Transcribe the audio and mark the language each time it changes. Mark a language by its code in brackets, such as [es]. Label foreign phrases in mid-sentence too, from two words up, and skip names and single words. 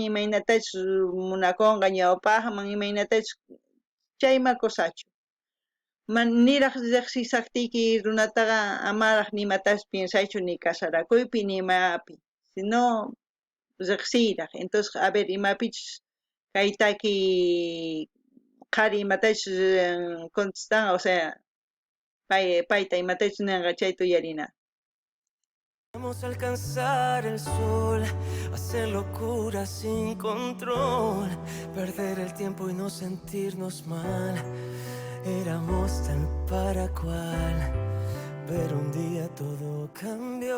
[qu] imaynatachu munakunqa ñawpaqman imaynatachu chayma kusachu niraq riqsisaqtiki runataqa amaraq nimatapas piensaychu ni kasarakuypi ni imapi sino riqsiyraq [es] entonces a ver [qu] imapichus kaytaki qhari imatachu contestan [es] o sea [qu] payta imatachu ninqa chayta uyarina. [es] Vamos a alcanzar el sol, hacer locuras sin control, perder el tiempo y no sentirnos mal. Éramos tal para cual, pero un día todo cambió.